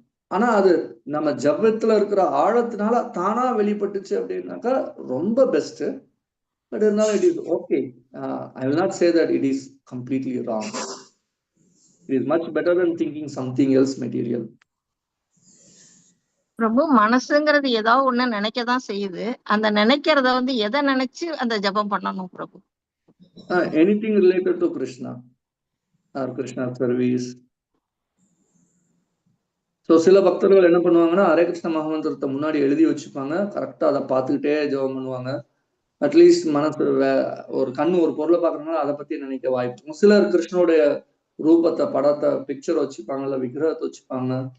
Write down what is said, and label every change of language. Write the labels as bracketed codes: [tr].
[ta] ஆனா அது நம்ம ஜபத்துல இருக்கிற ஆழத்தினால தானா வெளிப்பட்டுச்சு அப்படின்னாக்கா ரொம்ப பெஸ்ட். பட் இருந்தாலும் [en] it is okay. I will not say that it is completely wrong. It is much better than thinking something else material. [ta] பிரபு, மனசுங்கிறது ஏதாவது ஒண்ணு நினைக்கதான் செய்யுது. அந்த நினைக்கிறத வந்து எதை நினைச்சு அந்த ஜபம் பண்ணணும் பிரபு? [en] Anything related to Krishna or Krishna service. [ta] So சில பக்தர்கள் என்ன பண்ணுவாங்கன்னா ஹரே கிருஷ்ண மகாமந்திரத்தை முன்னாடி எழுதி வச்சுப்பாங்க, கரெக்டா அதை பார்த்துக்கிட்டே ஜெபம் பண்ணுவாங்க. அட்லீஸ்ட் மனசு ஒரு கண்ணு ஒரு பொருளை பார்க்கறதுனால அதை பத்தி நினைக்க வாய்ப்பு இருக்கும். சிலர் கிருஷ்ணனுடைய ரூபத்தை, படத்தை, பிக்சர் வச்சுப்பாங்கல்ல, விக்கிரகத்தை வச்சுப்பாங்க.